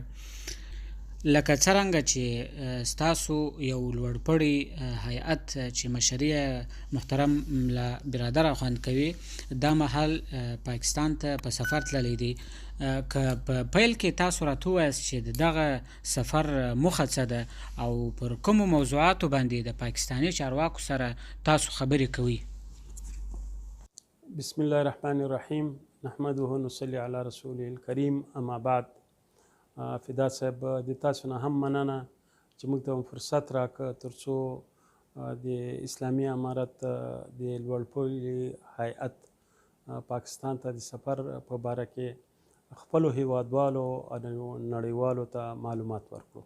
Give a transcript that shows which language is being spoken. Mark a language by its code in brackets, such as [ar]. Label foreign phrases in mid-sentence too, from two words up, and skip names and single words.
[ps] لکه څرنګه چې ستاسو یو لوړپوړی هیئت چې مشري محترم له برادره خوند کوي دا مهال پاکستان ته په سفر تللی دی، که په پیل کې تاسو راته ووایاست چې د دغه سفر موخه څه ده او پر کومو موضوعاتو باندې د پاکستاني چارواکو سره تاسو خبرې کوئ؟ [ar] بسم الله الرحمن الرحیم نحمده ونصلي علی رسوله الکریم اما بعد. [ps] فدا صاحب د تاسو نه هم مننه چې موږ ته فرصت راکړ ترڅو د اسلامي امارت د لوړپوړي هیئت پاکستان ته د سفر په باره کې خپلو هیوادوالو او نړیوالو ته معلومات ورکړو.